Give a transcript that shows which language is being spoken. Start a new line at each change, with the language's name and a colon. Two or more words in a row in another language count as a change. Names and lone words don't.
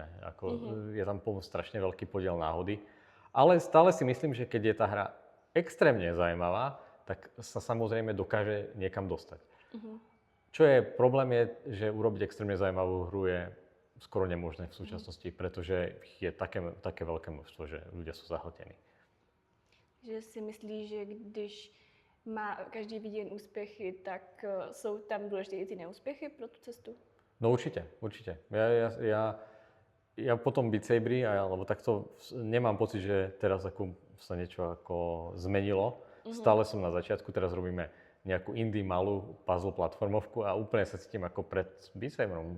Slovak: Je tam strašne veľký podiel náhody. Ale stále si myslím, že keď je tá hra extrémne zaujímavá, tak sa samozrejme dokáže niekam dostať. Čo je problém je, že urobiť extrémne zaujímavú hru je skoro nemožné v súčasnosti, pretože je také veľké množstvo, že ľudia sú zahltení.
Czech: Že si myslíš, že když má každý vidět úspěchy, tak jsou tam důležité i ty neúspěchy pro tu cestu?
Slovak: No určite. Ja potom Beat Saberi, alebo takto nemám pocit, že teraz sa niečo ako zmenilo. Stále som na začiatku, teraz robíme nejakú indie malú puzzle platformovku a úplne sa cítim ako pred Beat Saberom.